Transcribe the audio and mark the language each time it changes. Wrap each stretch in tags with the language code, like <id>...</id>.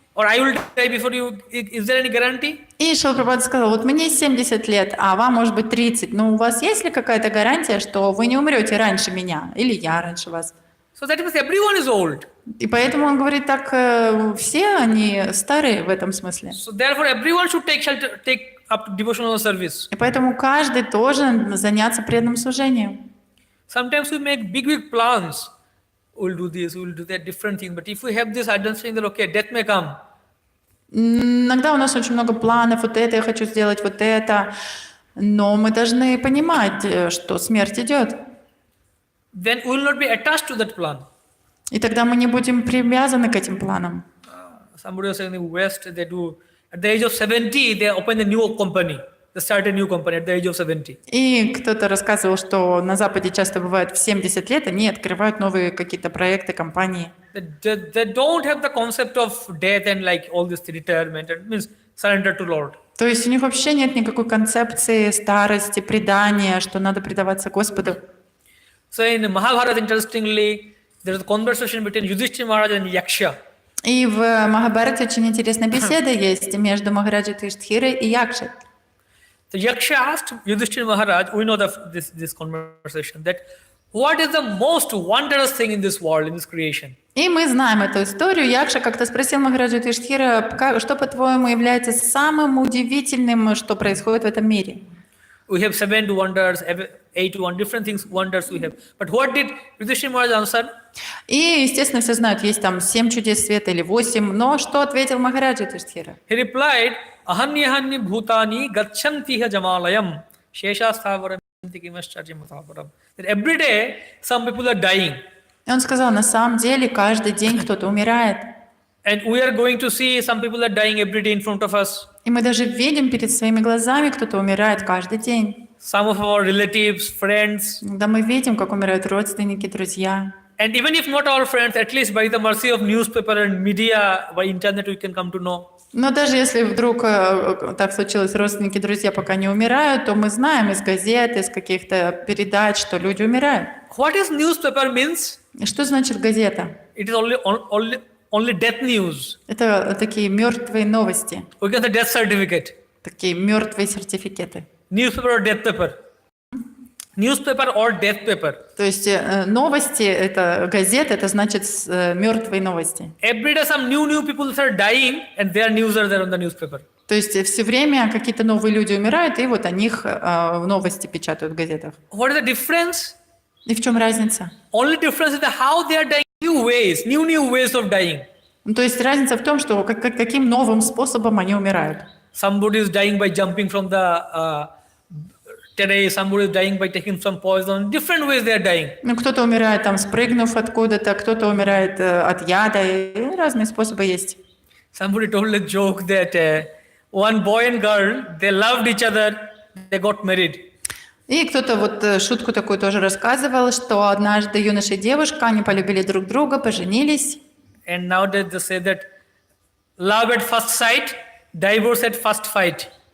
<en>Or I will die before you? Is there any guarantee?</en> <ru>И Шрила Прабхупада сказал, вот мне 70 лет, а вам может быть 30. Но у вас есть ли какая-то гарантия, что вы не умрете раньше меня? Или я раньше вас?</ru> <en>So that means everyone is old.</en> <ru>И поэтому он говорит, так все они старые в этом смысле.</ru> <en>So therefore everyone should take up devotional service.</en> <ru>И поэтому каждый должен заняться преданным служением.</ru> <en>Sometimes we make big plans. We'll do this, we'll do that, different things. But if we have this understanding that okay, death may come.</en> <ru>Иногда у нас очень много планов, вот это я хочу сделать, вот это. Но мы должны понимать, что смерть идет.</ru> <en>Then we will not be attached to that plan.</en> <ru>И тогда мы не будем привязаны к этим планам.</ru> <en>Somebody was saying in the West, they do, at the age of 70, they open a new company. They start a new company at the age of 70.</en> <ru>И кто-то рассказывал, что на Западе часто бывает в 70 лет, они открывают новые какие-то проекты, компании.</ru> <en>They don't have the concept of death and like all this retirement. It means surrender to Lord.</en> <ru>То есть у них вообще нет никакой концепции старости, предания, что надо предаваться Господу.</ru> <en>So in Mahabharata, interestingly, there is a conversation between Yudhishthira Maharaj and Yaksha.</en> <ru>И в Махабхарате очень интересная беседа есть между Махараджей Юдхиштхирой и Якшей.</ru> <en>So Yaksha asked Yudhishthira Maharaj, we know this conversation, that what is the most wondrous thing in this world, in this creation?</en> <ru>И мы знаем эту историю. Якша как-то спросил Махараджа Юдхиштхира, что, по-твоему, является самым удивительным, что происходит в этом мире?</ru> <en>We have 7 wonders, 8 different things, wonders we have. But what did Yudhishthira Maharaj answer?</en> <ru>И, естественно, все знают, есть там 7 чудес света или 8, но что ответил Махараджа Юдхиштхира?</ru> <en>He replied,</en> <sa>Ahanyahanya bhutani gachantiha jamalayam shesha sthavaramitti kimascharjamataparam.</sa> <en>That every day some people are dying.</en> <ru>И он сказал, на самом деле каждый день кто-то умирает.</ru> <en>And we are going to see some people are dying every day in front of us.</en> <ru>И мы даже видим перед своими глазами, кто-то умирает каждый день.</ru> <en>Some of our relatives, friends.</en> <ru>Да, мы видим, как умирают родственники, друзья.</ru> <en>And even if not our friends, at least by the mercy of newspaper and media, by internet we can come to know.</en> <ru>Но даже если вдруг так случилось, родственники, друзья пока не умирают, то мы знаем из газет, из каких-то передач, что люди умирают.</ru> <en>What is newspaper means?</en> <ru>И что значит газета?</ru> <en>It is only death news.</en> <ru>Это такие мертвые новости,</ru> <en>We get the death certificate.</en> <ru>такие мертвые сертификаты.</ru> <en>Newspaper or death paper? Newspaper or death paper?</en> <ru>То есть новости, это газета, это значит мертвые новости.</ru> <en>Every day some new people are dying and their news are there on the newspaper.</en> <ru>То есть все время какие-то новые люди умирают, и вот о них новости печатают в газетах.</ru> <en>What is the difference?</en> <ru>И в чем разница?</ru> <en>Only difference is how they are dying. New ways of dying.</en> <ru>Ну, то есть разница в том, что каким новым способом они умирают.</ru> <en>Somebody is dying by jumping from the terrace, somebody is dying by taking some poison. Different ways they are dying.</en> <ru>Ну, кто-то умирает там, спрыгнув откуда-то, кто-то умирает от яда, и разные способы есть.</ru> <en>Somebody told a joke that one boy and girl, they loved each other, they got married.</en> <ru>И кто-то вот шутку такую тоже рассказывал, что однажды юноша и девушка, они полюбили друг друга, поженились.</ru> <en>And nowadays they say that love at first sight, divorce at first fight.</en>